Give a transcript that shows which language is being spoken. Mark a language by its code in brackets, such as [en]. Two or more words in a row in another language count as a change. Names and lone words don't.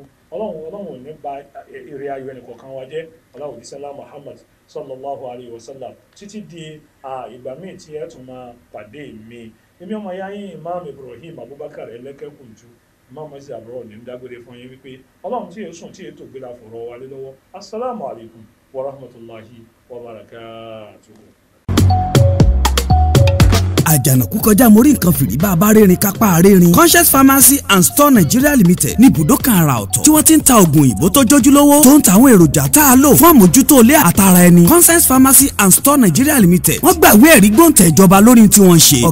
[yo] ọlọ́run ò ní bà èrè ayọ̀ ẹnì kọ̀ọ̀kan wa jẹ́ ọlọ́run ìṣẹ́lá Muhammad [ar] صلى الله عليه وسلم [yo] títí di ìgbà míì tí ẹ tún máa pàdé mi. èmi ọmọ ya yín Imam Ibrahim Abubakar Ẹlẹ́kẹ̀kùnjú Imam ẹ̀sìn àbúrò ní dágbére fún yín wípé ọlọ́run tí èsùn tí ètò gbéra fọ̀rọ̀ wa lé lọ́wọ́. [ar] السلام عليكم ورحمة الله وبركاته. [yo] àjànàkú kọjá mórí nǹkan fìrí bá a bá rérin kápá rérin. Conscious Pharmacy and Store Nigeria Limited ní ibùdó kan àrà ọ̀tọ̀ tí wọ́n ti ń ta oògùn òyìnbó tó jójúlówó tó ń ta àwọn èròjà tá a lò fún àmójútó ilé àtara ẹni. Conscious Pharmacy and Store Nigeria Limited wọ́n gbàgbé ẹ̀rí gbóǹtẹ̀ ìjọba lórí tí wọ́n ń ṣe.